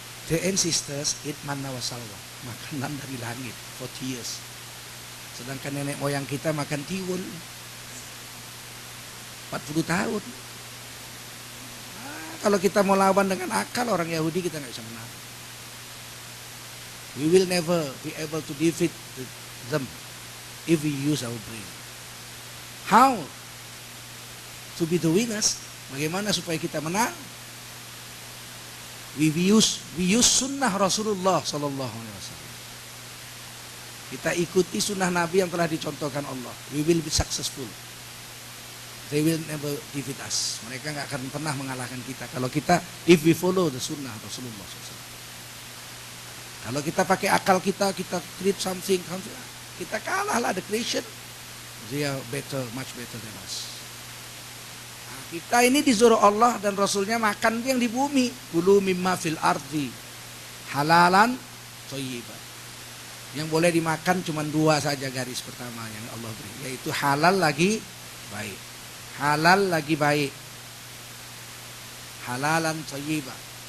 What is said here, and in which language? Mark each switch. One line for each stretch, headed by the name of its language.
English: The ancestors eat manna wassalwa,
Indonesian: makanan dari langit
English: 40 years.
Indonesian: Sedangkan nenek moyang kita makan tiwul 40 tahun. Kalau kita mau lawan dengan akal orang Yahudi kita nggak bisa menang.
English: We will never be able to defeat them if we use our brain. How to be the winners?
Indonesian: Bagaimana supaya kita menang?
English: We use sunnah Rasulullah Sallallahu Alaihi Wasallam.
Indonesian: Kita ikuti sunnah Nabi yang telah dicontohkan Allah.
English: We will be successful. They will never defeat us.
Indonesian: Mereka nggak akan pernah mengalahkan kita. Kalau kita,
English: if we follow the sunnah Rasulullah SAW.
Indonesian: Kalau kita pakai akal kita
English: create something,
Indonesian: kita kalahlah
English: the creation. They are better, much better than us.
Indonesian: Nah, kita ini disuruh Allah dan Rasulnya makan yang di bumi.
Arabic: Kulu mimma fil ardi halalan thayyiban.
Indonesian: Yang boleh dimakan cuma 2 saja garis pertama yang Allah beri, yaitu halal lagi baik. Halal lagi baik. Halalan thayyiban.